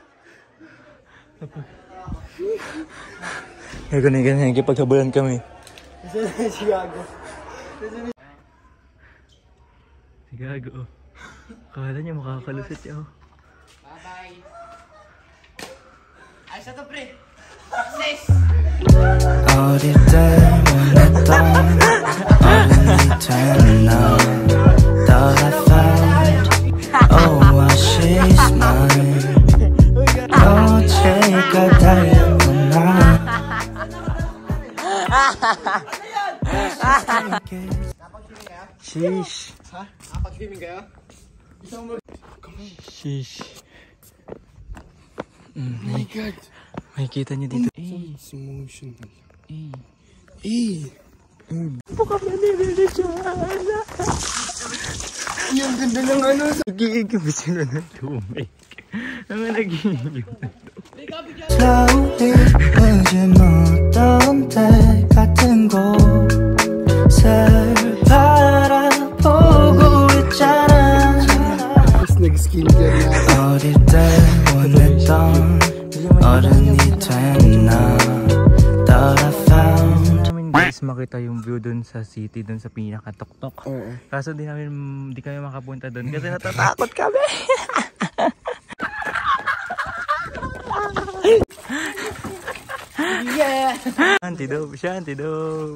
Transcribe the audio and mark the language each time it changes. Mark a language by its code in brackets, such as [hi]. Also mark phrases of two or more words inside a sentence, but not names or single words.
[tl] Ganyan, nakikipaghabulan kami. Si Gago. Si Gago. Kala niya makakalusot siya. Bye-bye. Ayos na to, pre. [en] Success! [ko] 어릴 때 원했던 어른이 된 너 [en] Thought I found Oh, why she's mine [ko] 어제가 달렸구나 [en] Sheesh. [tl] Ha? Nakapag-swimming kayo? [en] Sheesh. Oh my God. [tl] Makikita niyo dito. [en] It's emotional. [tl] Yung ganda ng ano. Nag-iigib sila ng tubig. Ang nag-iigib na [ko] Slowly 늦은 어떤 때 같은 곳을 바라보고 있잖아 [tl] Tapos nag-skincare na. [ko] 어릴 때 원했던 어른이 된 너 [en] Thought I found [tl] guys, makita yung view dun sa city, dun sa pinakatuktok. Oo. Kaso di kami makapunta dun kasi natatakot kami. [en] Yeah! [tl] Antidope siya, antidope.